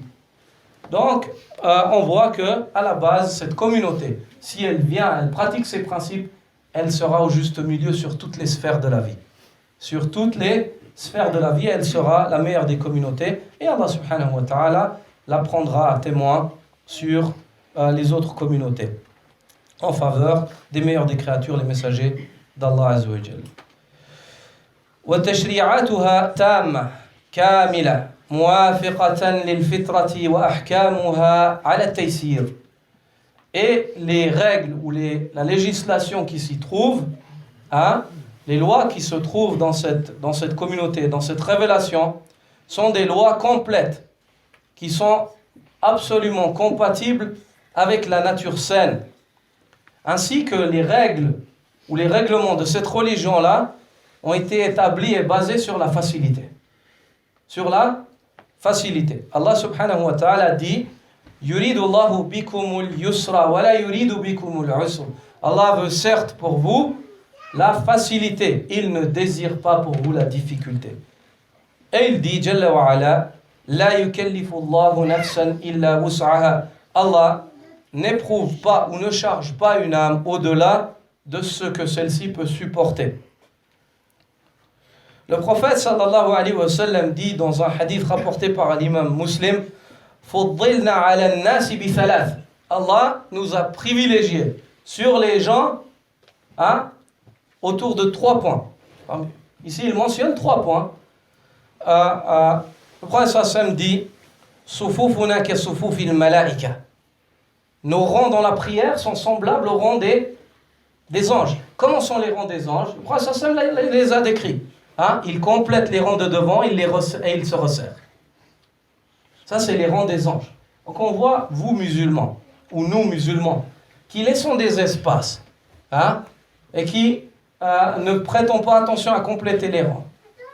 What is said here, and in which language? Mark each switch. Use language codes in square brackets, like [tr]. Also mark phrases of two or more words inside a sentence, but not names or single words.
[fr] Donc, on voit que à la base, cette communauté, si elle vient, elle pratique ses principes, elle sera au juste milieu sur toutes les sphères de la vie. Sur toutes les sphères de la vie, elle sera la meilleure des communautés. Et Allah [ar] سبحانه وتعالى [fr] la prendra à témoin sur les autres communautés, en faveur des meilleurs des créatures, les messagers d'Allah [ar] عز وجل. وتشريعاتها تامة كاملة موافقة للفطرة وأحكامها على التيسير. [fr] Et les règles ou la législation qui s'y trouve, les lois qui se trouvent dans cette communauté, dans cette révélation, sont des lois complètes, qui sont absolument compatibles avec la nature saine, ainsi que les règles ou les règlements de cette religion-là ont été établis et basés sur la facilité. Sur la facilité. [ar] الله سبحانه وتعالى dit يريد الله بكم اليسر ولا يريد بكم العسر. [fr] Allah veut certes pour vous la facilité, il ne désire pas pour vous la difficulté. Et il dit [ar] جل وعلا لا يكلف الله نفسا إلا وسعها. [fr] Allah n'éprouve pas ou ne charge pas une âme au-delà de ce que celle-ci peut supporter. Le prophète [ar] صلى الله عليه وسلم [fr] dit dans un hadith rapporté par l'imam Muslim, [ar] فضلنا على الناس بثلاث. [fr] Allah nous a privilégiés sur les gens autour de 3 points. Ici, il mentionne 3 points. Le prophète [ar] صلى الله عليه وسلم dit صفوفنا كصفوف الملائكة. [fr] Nos rangs dans la prière sont semblables aux rangs des anges. Comment sont les rangs des anges? Le prophète [ar] صلى الله عليه وسلم [fr] les a décrits. Il complète les rangs de devant et il se resserre. Ça, c'est les rangs des anges. Donc on voit, vous musulmans, ou nous musulmans, qui laissons des espaces, et qui ne prêtons pas attention à compléter les rangs.